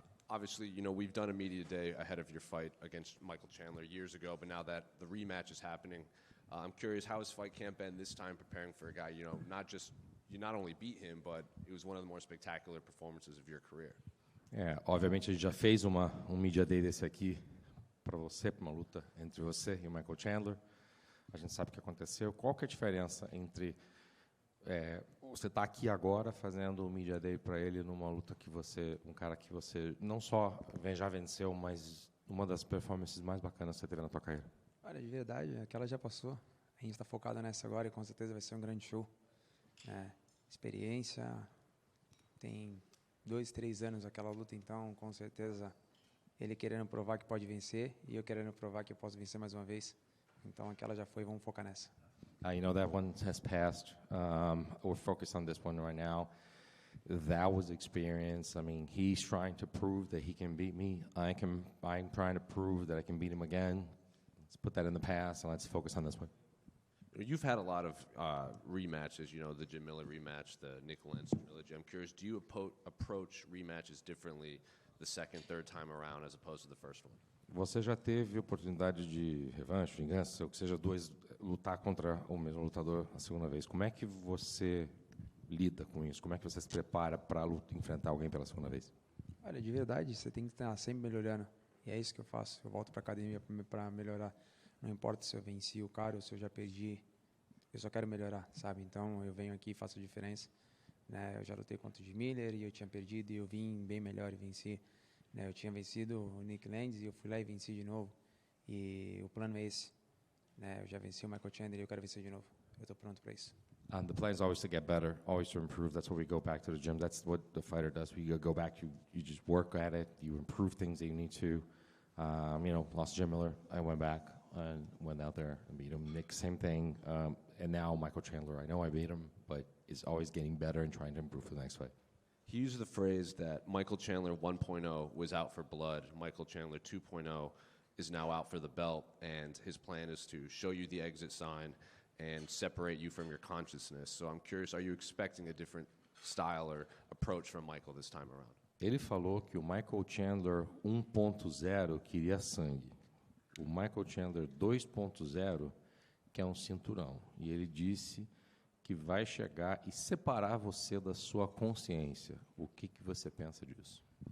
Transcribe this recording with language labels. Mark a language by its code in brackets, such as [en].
[en] Obviously, you know, we've done a media day ahead of your fight against Michael Chandler years ago, but now that the rematch is happening, I'm curious how his fight camp been this time preparing for a guy, you know, you not only beat him, but it was one of the more spectacular performances of your career. [pt] Obviamente a gente já fez media day desse aqui para você, para uma luta entre você e o Michael Chandler. A gente sabe o que aconteceu. Qual que é a diferença entre você está aqui agora fazendo o media day para ele numa luta que um cara que você não só já venceu, mas uma das performances mais bacanas que você teve na tua carreira? Olha, de verdade, aquela já passou. A gente está focado nessa agora e com certeza vai ser um grande show. Experiência, tem 2, 3 anos aquela luta, então com certeza ele querendo provar que pode vencer e eu querendo provar que eu posso vencer mais uma vez. Então aquela já foi, vamos focar nessa. [en] You know, that one has passed. We're focused on this one right now. That was experience. I mean, he's trying to prove that he can beat me. I'm trying to prove that I can beat him again. Let's put that in the past and let's focus on this one. You've had a lot of rematches, you know, the Jim Miller rematch, the Nick Lanson trilogy. I'm curious, do you approach rematches differently the second, third time around as opposed to the first one? [pt] Você já teve oportunidade de revanche, vingança, ou que seja, lutar contra o mesmo lutador a segunda vez. Como é que você lida com isso? Como é que você se prepara para enfrentar alguém pela segunda vez? Olha, de verdade, você tem que estar sempre melhorando. E é isso que eu faço. Eu volto para a academia para melhorar. Não importa se eu venci o cara ou se eu já perdi. Eu só quero melhorar, sabe? Então, eu venho aqui e faço a diferença. Né? Eu já lutei contra o Jim Miller e eu tinha perdido e eu vim bem melhor e venci. Eu tinha vencido o Nick Landis e eu fui lá e venci de novo. E o plano é esse. Eu já venci o Michael Chandler e eu quero vencer de novo. Eu estou pronto para isso. [en] The plan is always to get better, always to improve. That's what we go back to the gym. That's what the fighter does. We go back, you just work at it, you improve things that you need to. You know, lost Jim Miller, I went back and went out there and beat him. Nick, same thing. And now Michael Chandler, I know I beat him, but is always getting better and trying to improve for the next fight. He used the phrase that Michael Chandler 1.0 was out for blood. Michael Chandler 2.0 is now out for the belt, and his plan is to show you the exit sign and separate you from your consciousness. So I'm curious, are you expecting a different style or approach from Michael this time around? [pt] Ele falou que o Michael Chandler 1.0 queria sangue. O Michael Chandler 2.0 quer um cinturão. E ele disse que vai chegar e separar você da sua consciência. O que você pensa disso?